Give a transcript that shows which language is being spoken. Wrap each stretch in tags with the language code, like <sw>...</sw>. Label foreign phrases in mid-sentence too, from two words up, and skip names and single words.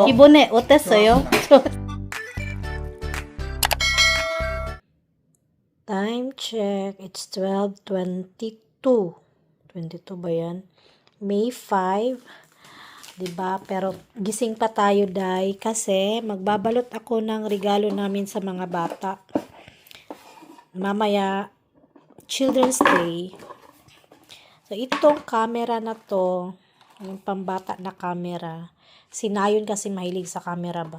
<ko>이번에 어땠어요?</ko> <en>Time check. It's 12:22. 22</en> <tl>ba yan? May 5. Diba? Pero gising pa tayo, Day. Kasi magbabalot ako ng regalo namin sa mga bata. Mamaya, Children's Day. So, itong camera na to, yung pambata na camera, si Nayon kasi mahilig sa camera ba?</tl>